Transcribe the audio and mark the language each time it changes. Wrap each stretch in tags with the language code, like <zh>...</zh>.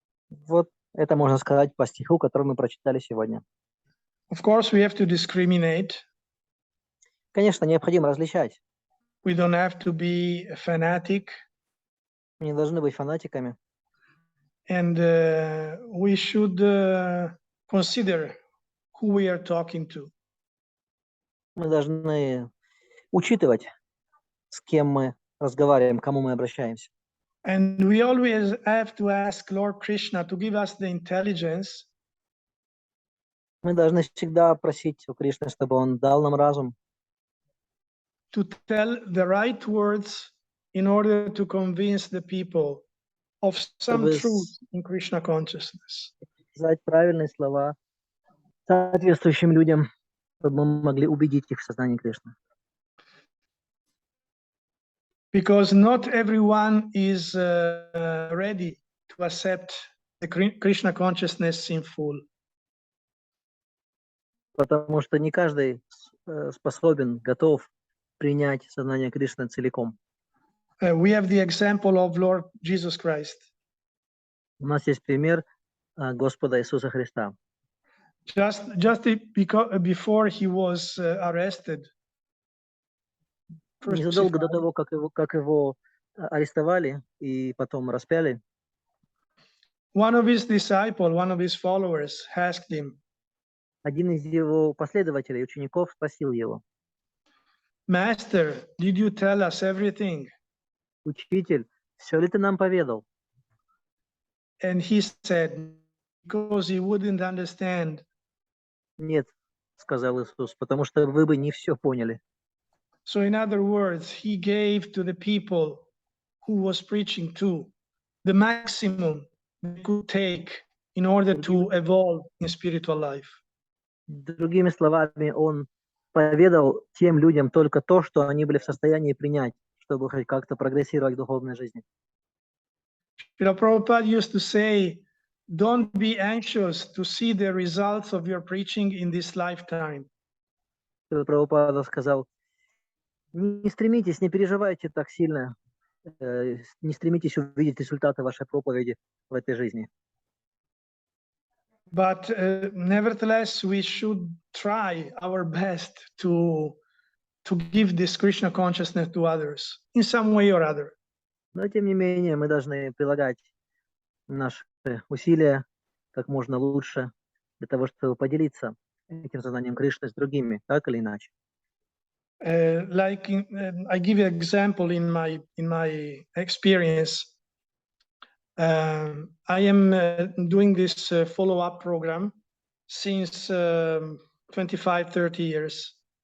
<ru>Вот это можно сказать по стиху, который мы прочитали сегодня.</ru> <en>Of course, we have to discriminate.</en> <ru>Конечно, необходимо различать.</ru> <en>We don't have to be a fanatic,</en> <ru>Мы не должны быть фанатиками.</ru> <en>and we should consider who we are talking to.</en> <ru>Мы должны учитывать, с кем мы разговариваем, к кому мы обращаемся.</ru> <en>And we always have to ask Lord Krishna to give us the intelligence</en> <ru>Мы должны всегда просить у Кришны, чтобы он дал нам разум,</ru> <en>to tell the right words in order to convince the people of some</en> <ru>Чтобы</ru> <en>truth in Krishna consciousness.</en> <ru>сказать правильные слова соответствующим людям, чтобы мы могли убедить их в сознании Кришны.</ru> <en>Because not everyone is ready to accept the Krishna consciousness in full.</en> <ru>Потому что не каждый способен, готов принять сознание Кришны целиком.</ru> <en>We have the example of Lord Jesus Christ.</en> <ru>У нас есть пример Господа Иисуса Христа.</ru> <en>Just before he was arrested,</en> <ru>Незадолго до</ru> <en>crucified,</en> <ru>того, как его арестовали и потом распяли,</ru> <en>one of his disciples, one of his followers, asked him,</en> <ru>один из его последователей, учеников, спросил его:</ru> <en>"Master, did you tell us everything?"</en> <ru>«Учитель, все ли ты нам поведал?»</ru> <en>And he said, because he wouldn't understand.</en> <ru>«Нет», — сказал Иисус, «потому что вы бы не все поняли».</ru> <en>So in other words, he gave to the people who was preaching to the maximum they could take in order to evolve in spiritual life.</en> <ru>Другими словами, он поведал тем людям только то, что они были в состоянии принять, чтобы хоть как-то прогрессировать в духовной жизни.</ru> <en>Prabhupada used to say, don't be anxious to see the results of your preaching in this lifetime.</en> <ru>Прабхупада сказал: не стремитесь, не переживайте так сильно, не стремитесь увидеть результаты вашей проповеди в этой жизни.</ru> <en>But nevertheless, we should try our best to give this Krishna consciousness to others in some way or other.</en> <ru>Но тем не менее мы должны прилагать наши усилия как можно лучше для того, чтобы поделиться этим сознанием Кришны с другими, так или иначе.</ru> <en>I give you an example in my experience. I am doing this follow-up program since 25-30 years.</en>